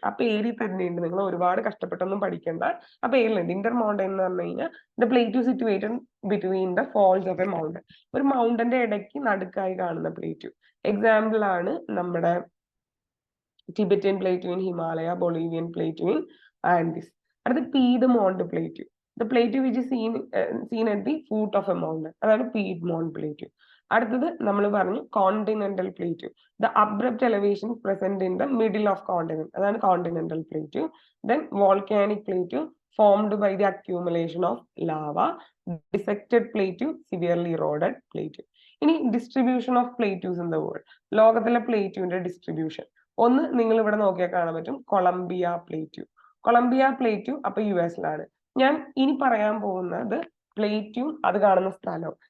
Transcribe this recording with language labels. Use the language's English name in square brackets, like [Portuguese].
[Malayalam] ആ പേരിൽ തന്നെയുണ്ട്, നിങ്ങൾ ഒരുപാട് കഷ്ടപ്പെട്ടൊന്നും പഠിക്കേണ്ട. ആ പേരിലുണ്ട് ഇന്റർമോണ്ടൈൻ എന്ന് പറഞ്ഞു കഴിഞ്ഞാൽ [English] The plateau situated between the folds of a mountain. [Malayalam] ഒരു മൗണ്ടന്റെ ഇടയ്ക്ക് നടുക്കായി കാണുന്ന പ്ലേറ്റ്യൂ. എക്സാമ്പിൾ ആണ് നമ്മുടെ Tibetan plateau in Himalaya, Bolivian plateau in Andes. അടുത്ത Piedmont plateau. [English] The plateau which is seen at the foot of a mountain, [Malayalam] അതാണ് Piedmont plateau. അടുത്തത് നമ്മൾ പറഞ്ഞു [English] Continental plateau. The abrupt elevation present in the middle of continent, [Malayalam] അതാണ് continental plateau. [English] Then volcanic plateau formed by the accumulation of lava. Dissected plateau, severely eroded plateau. [Malayalam] ഇനി [English] Distribution of plateaus in the world. [Malayalam] ലോകത്തിലെ പ്ലേറ്റ്യൂവിന്റെ distribution ഒന്ന് നിങ്ങൾ ഇവിടെ നോക്കിയാൽ കാണാൻ പറ്റും. Colombia plateau. Colombia plateau അപ്പൊ US-ലാണ്. ഞാൻ ഇനി പറയാൻ പോകുന്നത് പ്ലേറ്റ്യൂ അത് കാണുന്ന സ്ഥലവും.